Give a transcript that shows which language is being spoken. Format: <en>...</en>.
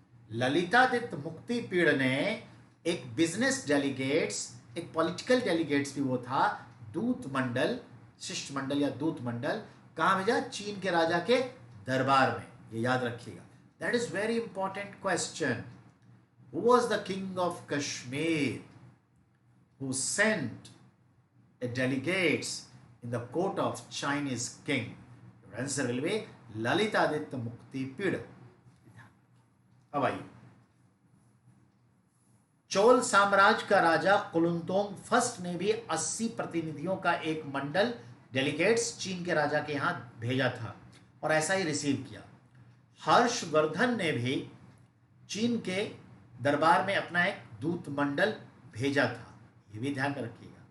<hi>ललितादित्य मुक्तिपीड़ ने एक business delegates, एक पॉलिटिकल डेलीगेट्स भी वो था, दूत मंडल, शिष्टमंडल या दूत मंडल कहां भेजा? चीन के राजा के दरबार में, ये याद रखिएगा।</hi> <en>That is very important question. Who was the king of Kashmir who sent a delegates in the court of Chinese king? Your answer will be Lalitaditya Muktapida.</en> <hi>अब आइए, चोल साम्राज्य का राजा कुलुंतोंग फर्स्ट ने भी 80 प्रतिनिधियों का एक मंडल डेलीगेट्स चीन के राजा के यहां भेजा था और ऐसा ही रिसीव किया। हर्षवर्धन ने भी चीन के दरबार में अपना एक दूत मंडल भेजा था, ये भी ध्यान में रखिएगा।</hi>